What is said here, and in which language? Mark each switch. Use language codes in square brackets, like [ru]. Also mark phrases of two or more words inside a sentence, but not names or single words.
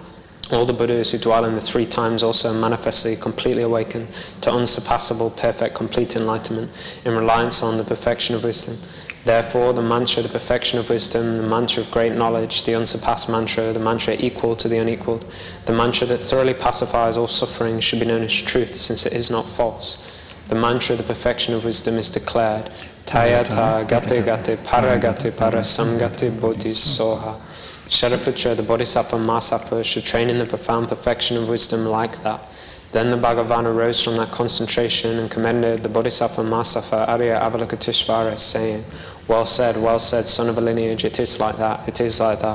[en] All the Buddhas who dwell in the 3 times also manifestly completely awaken to unsurpassable, perfect, complete enlightenment in reliance on the perfection of wisdom. Therefore, the mantra, the perfection of wisdom, the mantra of great knowledge, the unsurpassed mantra, the mantra equal to the unequaled, the mantra that thoroughly pacifies all suffering should be known as truth, since it is not false. The mantra, the perfection of wisdom, is declared: [sa] Tayata gate gate para gate para samgate bodhisoha. [en] Shariputra, the Bodhisattva Mahasatthva, should train in the profound perfection of wisdom like that. Then the Bhagavan arose from that concentration and commended the Bodhisattva Mahasatthva Arya Avalokiteshvara, saying: well said, son of a lineage, it is like that, it is like that.